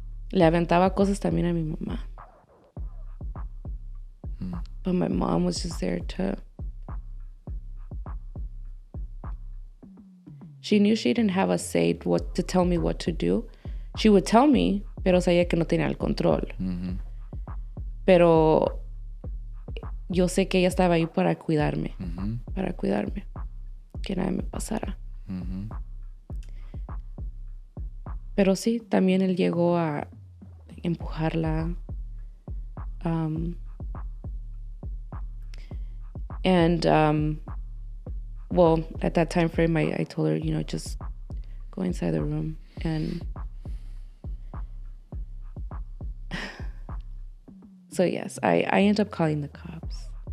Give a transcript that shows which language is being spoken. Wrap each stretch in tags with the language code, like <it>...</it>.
<es>Le aventaba cosas también a mi mamá.</es> <en>But my mom was just there to... She knew she didn't have a say to tell me what to do. She would tell me,</en> <es>pero sabía que no tenía el control. Pero yo sé que ella estaba ahí para cuidarme. Para cuidarme. Que nada me pasara. Pero sí, también él llegó a empujarla.</es> <en>Well, at that time frame, I told her, just go inside the room. And so yes, I ended up calling the cops.</en>